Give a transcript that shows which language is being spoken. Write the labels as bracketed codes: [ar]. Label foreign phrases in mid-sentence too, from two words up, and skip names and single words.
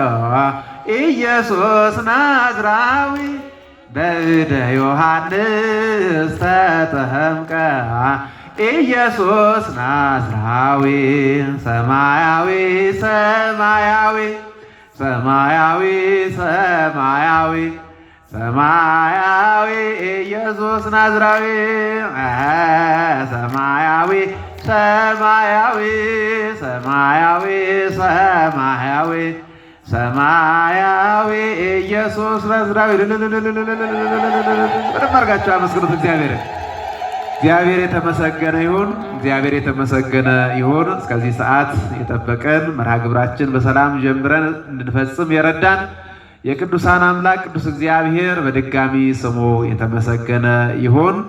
[am] ኢየሱስ ናዝራዊ [gez] በእደ ዮሐንስ ተጠምቀ [am] ኢየሱስ ናዝራዊ ሰማያዊ ሰማያዊ ሰማያዊ ሰማያዊ ሰማያዊ ኢየሱስ ናዝራዊ ሰማያዊ ሰማያዊ ሰማያዊ ሰማያዊ ሰማያዊ ኢየሱስ ናዝራዊ በደንብ አድርጋችሁ አመስግኑት እግዚአብሔር። እግዚአብሔር የተመሰገነ ይሁን። እግዚአብሔር የተመሰገነ ይሁን። እስከዚህ ሰዓት የጠበቀን መርሃ ግብራችን በሰላም ጀምረን እንድንፈጽም የረዳን የቅዱሳን አምላክ ቅዱስ እግዚአብሔር በድጋሚ ስሙ የተመሰገነ ይሁን።